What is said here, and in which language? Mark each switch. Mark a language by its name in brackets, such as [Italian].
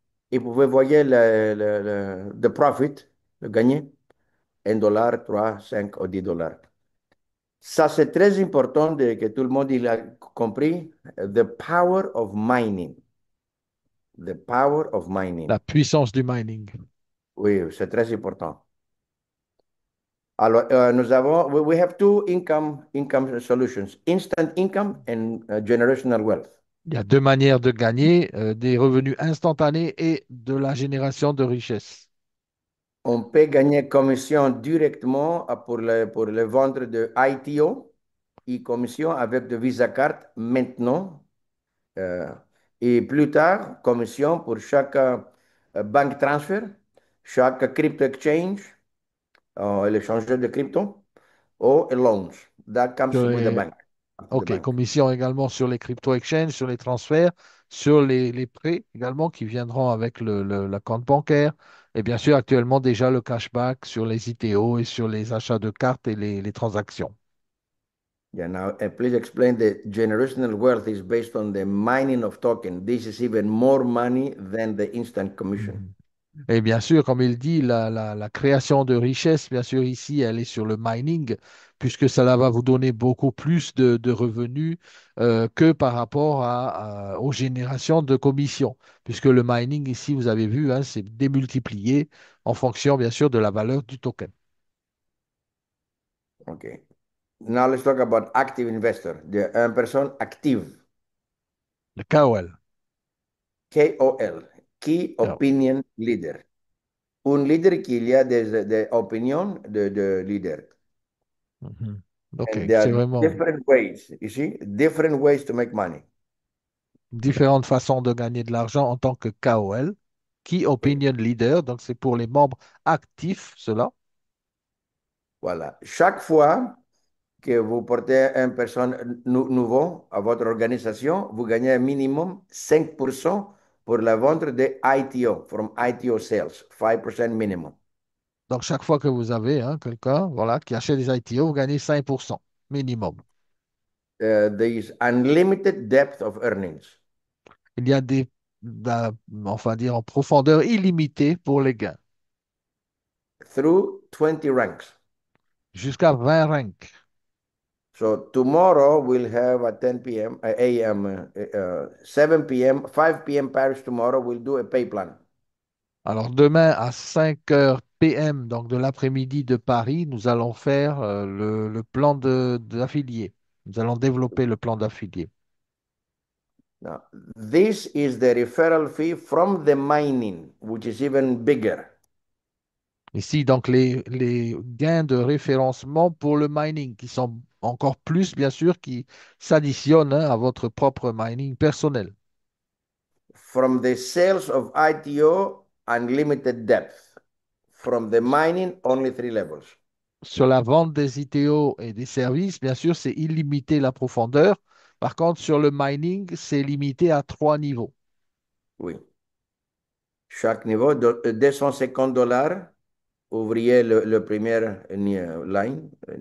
[French] Et vous pouvez voir le profit, le gagné, 1 $, 3, 5 ou 10 $. Ça, c'est très important que tout le monde il a compris. [English] The power of mining. The power of [French] La [English] mining. [French] puissance du mining. Oui, c'est très important. [English] Alors, we have two income solutions, instant income and generational wealth. [French] Il y a deux manières de gagner, des revenus instantanés et de la génération de richesse. On peut gagner commission directement pour le vendre de ITO et commission avec de Visa Card maintenant. euh, et plus tard, commission pour chaque bank transfer, chaque crypto exchange, l'échangeur de crypto, ou loans. [English] That comes [French] Sur [English] with the bank. After the OK, bank. [French] commission également sur les crypto-exchanges, sur les transferts, sur les prêts également qui viendront avec la compte bancaire. Et bien sûr, actuellement déjà le cashback sur les ITO et sur les achats de cartes et les transactions. [English] Yeah, now, please explain the generational wealth is based on the mining of token. This is even more money than the instant commission. Mhm. [French] Et bien sûr, comme il dit, la création de richesse, bien sûr, ici, elle est sur le mining, puisque cela va vous donner beaucoup plus de revenus que par rapport aux générations de commissions, puisque le mining, ici, vous avez vu, hein, c'est démultiplié en fonction, bien sûr, de la valeur du token. [English] Okay. Now let's talk about active investor, [French] une personne active, Le KOL. [English] KOL, Key Yeah. [French] Opinion Leader. Un leader qui a des opinions de leader. Mhm. OK, [English] And there [French] c'est [English] are [French] vraiment [English] different ways, you see, different ways to make money. [French] différentes façons de gagner de l'argent en tant que KOL, Key Oui, Opinion Leader, donc c'est pour les membres actifs, cela. voilà. Chaque fois que vous portez une personne nouveau à votre organisation, vous gagnez un minimum 5% pour la vente de ITO, [English] from ITO sales, [French] 5% minimum. Donc, chaque fois que vous avez hein, quelqu'un voilà, qui achète des ITO, vous gagnez 5% minimum. [English] There is unlimited depth of earnings. [French] Il y a enfin dire, en profondeur illimitée pour les gains, [English] through 20 ranks. [French] jusqu'à 20 ranks. [English] So tomorrow we'll have at 10 p.m. a.m. 7 p.m. 5 p.m. Paris tomorrow we'll do a pay plan. [French] Alors demain à 5 heures PM, donc de l'après-midi de Paris, nous allons faire le plan d'affilié. Nous allons développer le plan d'affilié. [English] Now, this is the referral fee from the mining, which is even bigger. [French] Ici, donc, les gains de référencement pour le mining, qui sont encore plus, bien sûr, qui s'additionnent hein, à votre propre mining personnel. [English] From the sales of ITO, unlimited depth. From the mining, only 3 levels. [French] Sur la vente des ITO et des services, bien sûr, c'est illimité la profondeur. Par contre, sur le mining, c'est limité à 3 niveaux. Oui. Chaque niveau, de 250 $. Ouvrier le premier line,